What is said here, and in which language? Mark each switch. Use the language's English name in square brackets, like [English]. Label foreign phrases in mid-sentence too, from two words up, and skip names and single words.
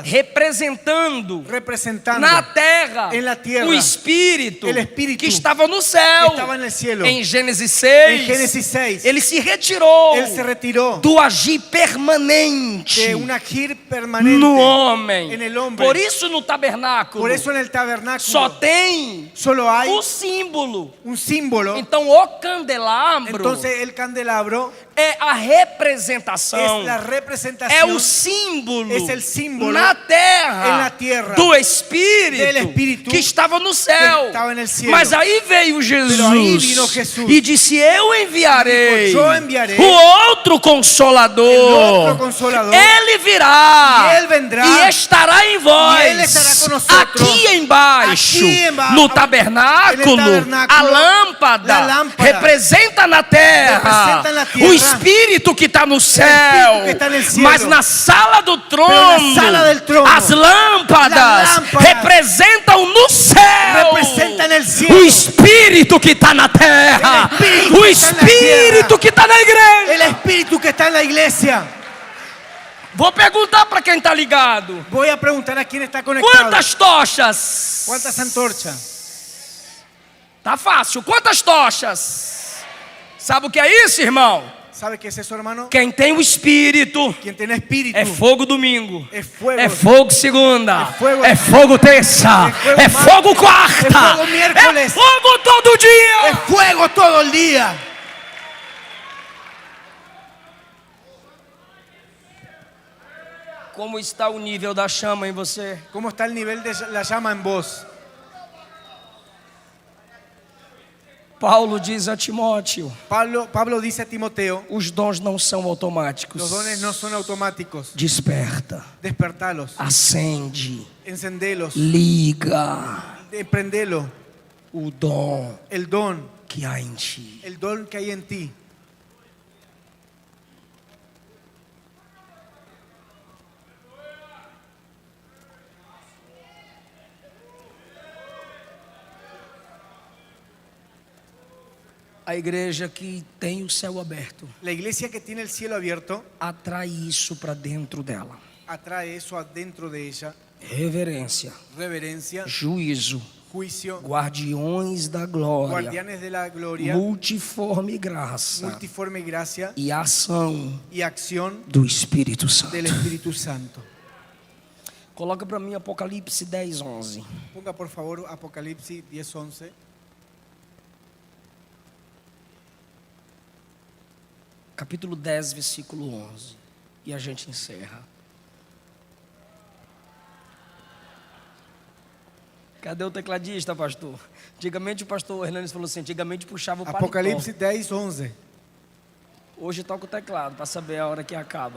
[Portuguese] representando [Spanish] representando [Portuguese] na terra [Spanish] en la tierra [Portuguese] o Espírito, [Spanish] el Espírito [Portuguese] que estava no [Spanish] que [Portuguese] céu. [Spanish] estaba en el cielo. [Portuguese] Em Gênesis 6, [Spanish] En Génesis 6, [Portuguese] ele se retirou [Spanish] él se retiró [Portuguese] do agir permanente [Spanish] de un agir permanente [Portuguese] no homem. [Spanish] en el hombre. [Portuguese] Por isso no tabernáculo [Spanish] Por eso en el tabernáculo [Portuguese] só tem [Spanish] solo hay [Portuguese] o símbolo. [Spanish] un símbolo. [Portuguese] Então o candelabro [Spanish] Entonces el candelabro [Portuguese] é a representação, [Spanish] es la [Portuguese] é [Spanish] representación [Portuguese] o símbolo, [Spanish] es el símbolo [Portuguese] na terra, [Spanish] en la tierra [Portuguese] do Espírito, [Spanish] del Espírito [Portuguese] que estava no céu. que estava no céu. Mas aí veio Jesus, [Spanish] aí vino Jesus [Portuguese] e disse: Eu enviarei [Spanish] dijo, "Yo enviarei [Portuguese] o outro Consolador, [Spanish] el otro Consolador, [Portuguese] ele virá [Spanish] e ele vendrá, [Portuguese] e estará em vós, e ele estará conosco, aqui embaixo, no tabernáculo, a lâmpada, representa na terra, representa na terra, o Espírito que está no céu, [Spanish] que está no cielo. [Portuguese] mas na sala do trono, [Spanish] na sala del trono, [Portuguese] as lâmpadas representam no céu [Spanish] representan el cielo. [Portuguese] o Espírito que está na terra, [Spanish] El Espírito [Portuguese] o que está na Espírito terra. que está na igreja. [Spanish] El Espíritu que está en la iglesia. [Portuguese] Vou perguntar para quem está ligado: [Spanish] Voy a preguntar a quién está conectado. [Portuguese] quantas tochas? [Spanish] ¿Cuántas antorchas? [Portuguese] Tá fácil. Quantas tochas? Sabe o que é isso, irmão? [Spanish] ¿Sabe qué es eso, hermano? [Portuguese] Quem tem o Espírito [Spanish] Quien tiene espíritu [Portuguese] é fogo domingo, [Spanish] es fuego. [Portuguese] é fogo segunda, fogo- é fogo terça, fogo é [Spanish] martes, [Portuguese] fogo quarta, é fogo miércoles, é fogo todo dia. [Spanish] Es fuego todo el día. [Portuguese] Como está o nível da chama em você? [Spanish] ¿Cómo está el nivel de la llama en vos? [Portuguese] Paulo diz a Timóteo: [Spanish] Pablo dice a Timoteo, [Portuguese] os dons não são automáticos. [Spanish] los dones no son automáticos. [Portuguese] Desperta, [Spanish] Despertalos, [Portuguese] acende, [Spanish] encendelos, [Portuguese] liga [Spanish] prendelo. [Portuguese] o dom [Spanish] El don, [Portuguese] que há em ti. [Spanish] el don que hay en ti. [Portuguese] A igreja que tem o céu aberto [Spanish] La iglesia que tiene el cielo abierto [Portuguese] atrai isso para dentro dela. [Spanish] atrae eso adentro de ella. [Portuguese] Reverência, [Spanish] Reverencia, [Portuguese] juízo, [Spanish] juicio, [Portuguese] guardiões da glória, [Spanish] guardianes de la gloria, [Portuguese] multiforme graça [Spanish] multiforme gracia [Portuguese] e ação [Spanish] y acción [Portuguese] do Espírito Santo. [Spanish] del Espíritu Santo. [Portuguese] Coloca para mim Apocalipse 10, 11. [Spanish] Ponga por favor Apocalipsis 10:11. [Portuguese] Capítulo 10, versículo 11. E a gente encerra. Cadê o tecladista, pastor? Antigamente o pastor Hernandes falou assim, antigamente puxava o paletó. [Spanish] Apocalipsis 10:11. [Portuguese] Hoje toca o teclado para saber a hora que acaba.